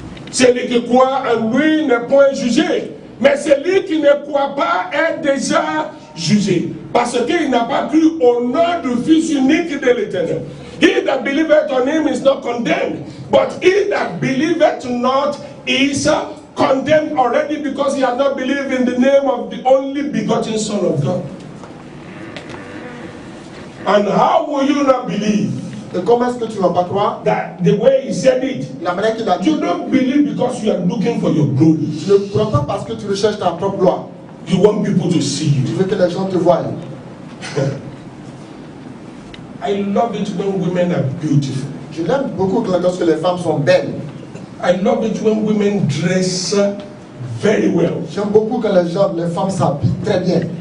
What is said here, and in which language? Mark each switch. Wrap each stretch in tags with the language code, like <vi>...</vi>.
<fr>Celui qui croit en lui n'est point jugé. Mais celui qui ne croit pas est déjà jugé. Parce qu'il n'a pas cru au nom du Fils unique de l'Éternel.</fr> <en>He that believeth on him is not condemned. But he that believeth not is condemned already because he has not believed in the name of the only begotten Son of God. And how will you not believe?</en> <fr>Et comment est-ce que tu ne vas pas croire?</fr> <en>That the way he said it,</en> <fr>La manière qu'il a dit,</fr> <en>you don't believe because you are looking for your glory.</en> <fr>tu ne crois pas parce que tu recherches ta propre gloire.</fr> <en>You want people to see</en> <fr>Tu</fr> <en>you.</en> <fr>veux que les gens te voient.</fr> <en>I love it when women are beautiful.</en> <fr>Je l'aime beaucoup lorsque les femmes sont belles.</fr> <en>I love it when women dress very well.</en> <fr>J'aime beaucoup quand les femmes s'habillent très bien.</fr>